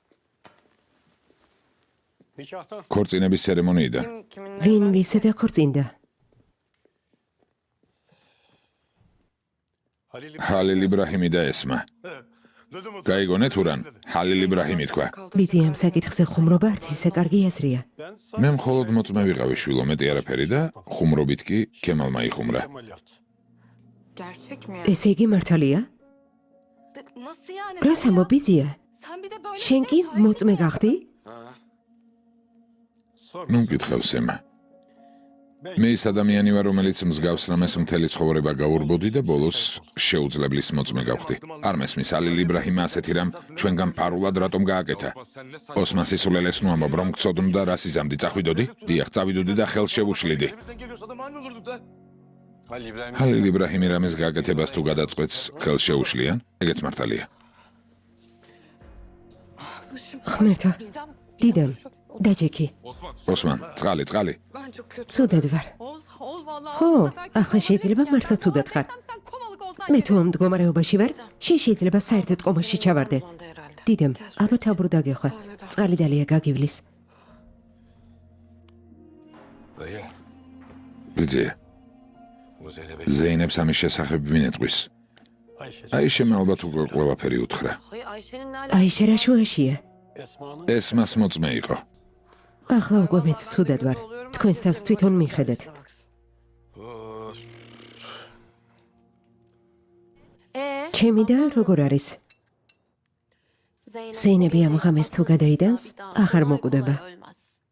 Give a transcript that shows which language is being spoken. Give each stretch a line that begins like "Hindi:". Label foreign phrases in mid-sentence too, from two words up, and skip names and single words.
Turkish: Nikahtan.
Georgian: ქორწინების ცერემონიიდან. ვინ ვისა დაქორწინდა?
Turkish: Halil
Georgian: ხალილ იბრაჰიმი და ესმა.
Turkish: Dedim o.
Georgian: გაიგონე თუ რან? ხალილ იბრაჰიმი თქვა. ბიძიამ საკითხზე ხუმრობა არც ისე კარგი აზრია.
Turkish: Ben
Georgian: მე მხოლოდ მოწმე ვიყავი შვილო, მეტი არაფერი და ხუმრობით კი ქემალმა იხუმრა.
Turkish: Kemal yaptı. Gerçek mi?
Georgian: ესე იგი მართალია?
Turkish: Nasıl yani?
Georgian: რას ამბობ, ბიძია?
Turkish: Sen bir de böyle
Georgian: შენ კი მოწმე გახდი?
Turkish: Sor.
Georgian: ნუ მკითხავს ემა.
Turkish: Ben
Georgian: მე ის ადამიანი ვარ, რომელიც მსგავს რამეს მთელი ცხოვრება გაურბოდი და ბოლოს შეუძლებლის მოწმე გავხდი. არ მესმის ხალილ იბრაჰიმმა ასეთი რამ ჩვენგან ფარულად რატომ გააკეთა? ოსმან სისულელეს ნუ ამბობ, რომ გწოდნ და რას იზამდი, წახვიდოდი? დიახ, წავიდოდი და ხელს შევუშლიდი.
Turkish: Elimizden geliyorsa da mani olurduk da. Halil İbrahim.
Georgian: ხალილ იბრაჰიმი რამის გააკეთებას თუ გადაწყვეტს, ხელს შეუშლიან? ეგეც მართალია. ღმერთო, დიდამ, დაჯექი. ოსმან, წყალი.
Turkish: Ben çok kötü.
Georgian: ცუდად ვარ.
Turkish: Ol vallahi.
Georgian: ხო, ახლა შეიძლება მართლა ცუდად ხარ.
Turkish: Sen komalık olsan
Georgian: მე თუ ამ მდგომარეობაში ვარ, შენ შეიძლება საერთოდ კომაში ჩავარდე.
Turkish: Onda herhalde.
Georgian: დიდამ, ალბათ აბრო დაგეხვა. წყალი დალია გაგივლის.
Turkish: Dayı.
Georgian: ბიძია,
Turkish: Bu Zeynep'e
Georgian: ზეინებს ამის შესახებ ვინ ეტყვის?
Turkish: Ayşe.
Georgian: აიშემ ალბათ უკვე ყველაფერი უთხრა.
Turkish: Hay Ayşe'nin ne
Georgian: აიშე რა შუაშია?
Turkish: Esma'nın
Georgian: ესმას მოწმე იყო. ახლა უკვე მეც ცუდად ვარ. თქვენს თავს თვითონ მიხედეთ. ჩემი და როგორ არის? ზეინები ამ ღამეს თუ გადაიდანს, აღარ მოკვდება.